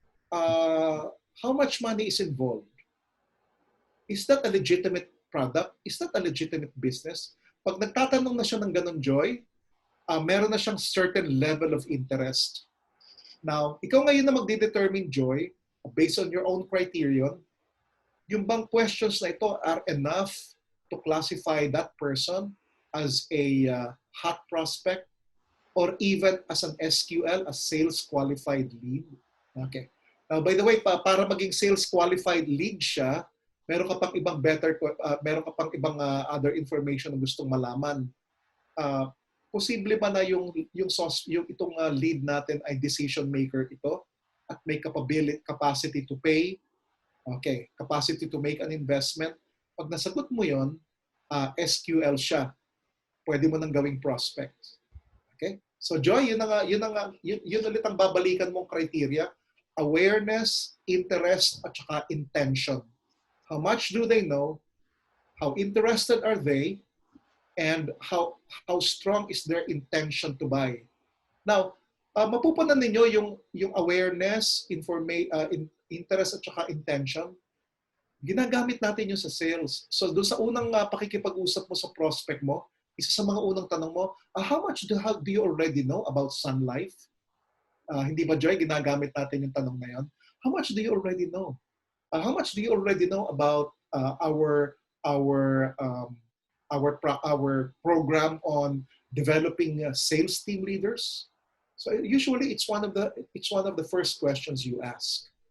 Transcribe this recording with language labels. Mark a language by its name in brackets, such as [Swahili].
[English] How much money is involved? Is that a legitimate product? Is that a legitimate business? [Filipino] Pag nagtatanong na siya ng ganun, Joy, meron na siyang [English] certain level of interest. Now, [Filipino] ikaw ngayon na magde-determine, [English] Joy, based on your own criterion, yung bang questions na ito are enough to classify that person as a hot prospect or even as an SQL, a sales qualified lead? [Filipino] Okay. Now, by the way, para maging sales qualified lead siya, meron ka pang ibang other information na gustong malaman. Posible ba na yung itong lead natin ay decision maker ito at may [English] capacity to pay? Okay, capacity to make an investment. [Filipino] Pag nasagot mo yon, SQL siya. Pwede mo nang gawing prospect. Okay? So Joy, yun ulit ang babalikan mong criteria. Awareness, interest, at saka intention. [English] How much do they know? How interested are they? And how strong is their intention to buy? [Filipino] Now, mapupunan ninyo yung awareness, interest at saka intention. Ginagamit natin yun sa sales. So doon sa unang pakikipag-usap mo sa prospect mo, isa sa mga unang tanong mo, [English] how do you already know about Sun Life? [Filipino] Hindi ba, Joy, ginagamit natin yung tanong na yun? [English] How much do you already know? How much do you already know about our our our program on developing sales team leaders. So usually it's one of the first questions you ask.